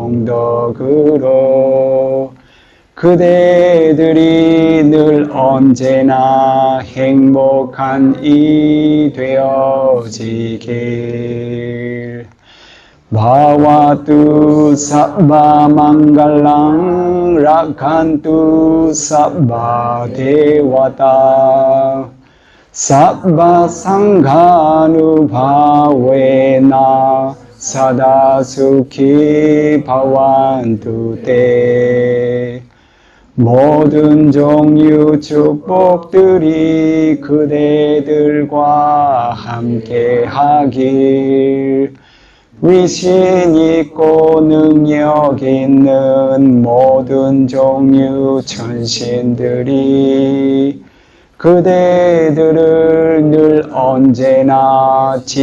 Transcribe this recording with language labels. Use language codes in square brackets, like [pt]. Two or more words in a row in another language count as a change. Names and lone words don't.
[ko] 공덕으로 그대들이 늘 언제나 행복한 이 되어지길 [pi] Bhavatu sabba mangalang rakantu sabba devata sabba sanghanubhavena sada sukhi bhavantu te [ko] 모든 종류 축복들이 그대들과 함께 하길 위신 있고 능력 있는 모든 종류 천신들이 그대들을 늘 언제나